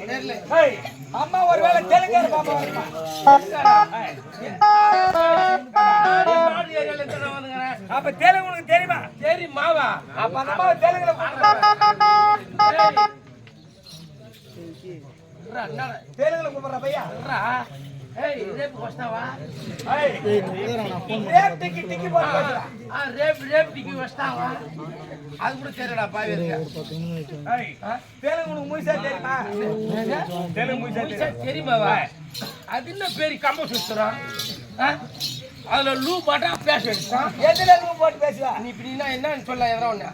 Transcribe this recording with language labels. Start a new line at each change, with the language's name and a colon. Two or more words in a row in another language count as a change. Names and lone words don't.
Tamil: அம்மா ஒருவேளை தெலுங்கார பாப்பா அப்ப தெலுங்கு உனக்கு தெரியுமா? தெரியுமாவா? அப்ப அந்த அம்மா தெலுங்குல தெலுங்குல கூப்பிடுற பையா.
Telugu: రేపు వస్తావా? రేపు టిక్కి పోతా. రేపు టిక్కి వస్తావా?
Tamil: அது கூட தெரியடா பாவி. தெலுங்கு உனக்கு முழுசா தெரியுமா? தெலுங்கு முழுசா தெரியுமாவா? அது என்ன பேரு கம்ப சுத்துறோம். அதுல லூ பாட்டா பேச வேண்டியதான். எதுல லூ போட்டு பேசுவா? நீ இப்படின்னா என்னன்னு சொல்ல எதனா ஒண்ணு.